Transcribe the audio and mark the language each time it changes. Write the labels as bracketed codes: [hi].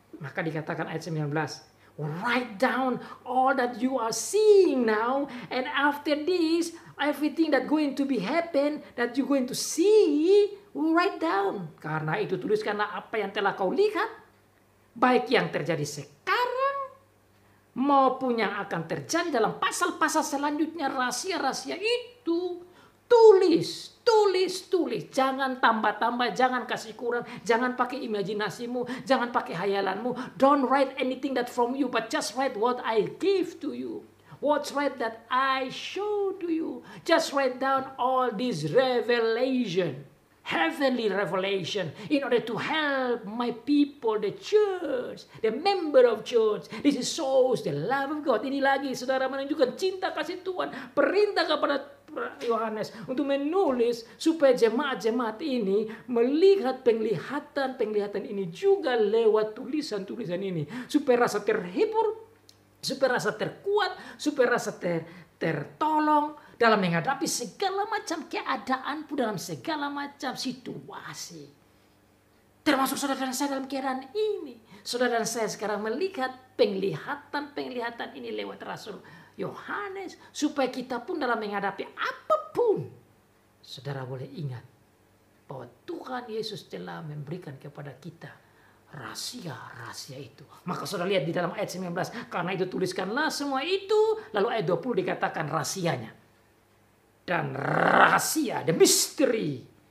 [id] Maka dikatakan ayat 19, [en] write down all that you are seeing now, and after this, everything that going to be happen, that you going to see, write down. [id] Karena itu tuliskanlah apa yang telah kau lihat, baik yang terjadi sekarang, maupun yang akan terjadi dalam pasal-pasal selanjutnya. Rahasia-rahasia itu tulis. Jangan tambah-tambah, jangan kasih kurang, jangan pakai imajinasimu, jangan pakai hayalanmu. [en] Don't write anything that from you, but just write what I give to you. What's right that I show to you. Just write down all this revelation, heavenly revelation, in order to help my people, the church, the member of church. This is shows the love of God. [id] Ini lagi saudara menunjukkan cinta kasih Tuhan. Perintah kepada Yohanes untuk menulis supaya jemaat-jemaat ini melihat penglihatan ini juga lewat tulisan-tulisan ini. Supaya rasa terhibur, supaya rasa terkuat, supaya rasa tertolong dalam menghadapi segala macam keadaan pun, dalam segala macam situasi. Termasuk saudara dan saya dalam keadaan ini. Saudara dan saya sekarang melihat penglihatan ini lewat Rasul Yohanes. Supaya kita pun dalam menghadapi apapun, saudara boleh ingat bahwa Tuhan Yesus telah memberikan kepada kita rahasia-rahasia itu. Maka saudara lihat di dalam ayat 19. Karena itu tuliskanlah semua itu. Lalu ayat 20 dikatakan rahasianya. Dan rahasia, [en] the mystery.